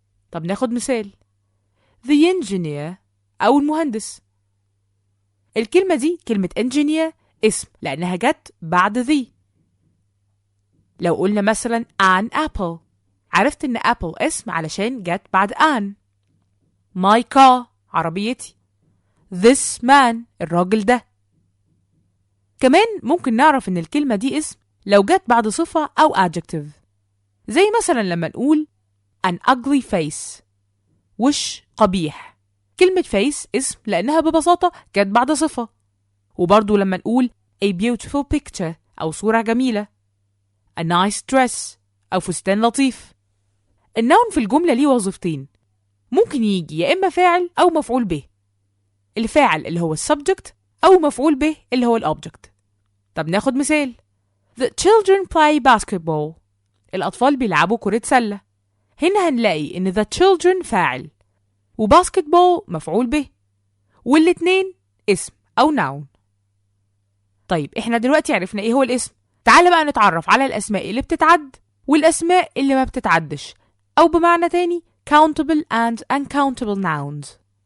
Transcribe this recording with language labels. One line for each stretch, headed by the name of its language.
Arabic: طب ناخد مثال
English: the engineer
Arabic: أو المهندس. الكلمة دي كلمة engineer اسم لأنها جت بعد the. لو قلنا مثلا
English: an apple،
Arabic: عرفت إن apple اسم علشان جت بعد an.
English: my car
Arabic: عربيتي،
English: this man
Arabic: الراجل ده. كمان ممكن نعرف إن الكلمة دي اسم لو جت بعد صفة أو adjective، زي مثلا لما نقول
English: an ugly face،
Arabic: وش قبيح. كلمة face اسم لأنها ببساطة جت بعد صفة. وبرضو لما نقول
English: a beautiful picture
Arabic: أو صورة جميلة،
English: a nice dress
Arabic: أو فستان لطيف. النون في الجملة ليه وظيفتين، ممكن يجي يا إما فاعل أو مفعول به. الفاعل اللي هو السبجكت أو مفعول به اللي هو الأوبجكت. طب ناخد مثال
English: The children play basketball.
Arabic: الأطفال بيلعبوا كرة سلة. هنا هنلاقي إن
English: the children
Arabic: فاعل وباسكتبول مفعول به، والاتنين اسم أو noun. طيب إحنا دلوقتي عرفنا إيه هو الاسم. تعال بقى نتعرف على الأسماء اللي بتتعد والأسماء اللي ما بتتعدش، أو بمعنى تاني
English: countable and uncountable nouns.